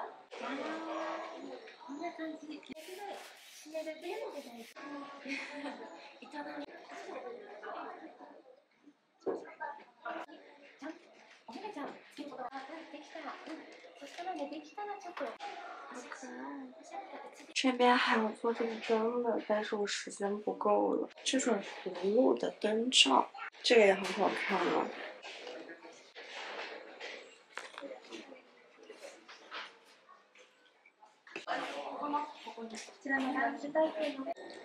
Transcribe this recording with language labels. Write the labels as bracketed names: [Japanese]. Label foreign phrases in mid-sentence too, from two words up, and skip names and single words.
[Japanese] こんな感じ。締めるベロで大丈夫。いただき。おめちゃん、できた。そしたらね、できたらちょっと。 [Chinese] 这边还有做这个灯的，但是我时间不够了。这种葫芦的灯罩，这个也很好看啊。 [Japanese] こちらのランチタイプの。